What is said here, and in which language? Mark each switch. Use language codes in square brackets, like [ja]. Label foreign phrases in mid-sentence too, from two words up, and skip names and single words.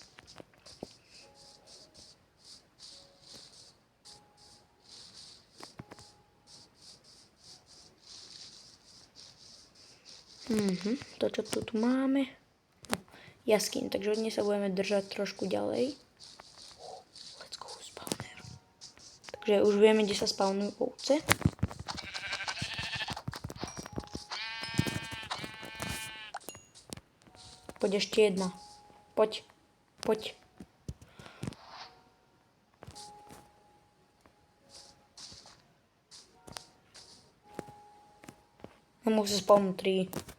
[sk] To, čo tu máme. Jaskyn, takže od nej sa budeme držať trošku ďalej. [en] Let's go, spawner. [sk] Takže už vieme, kde sa spawnujú ovce. Poď ešte jedna. Poď. Nemôžu sa spawnúť 3.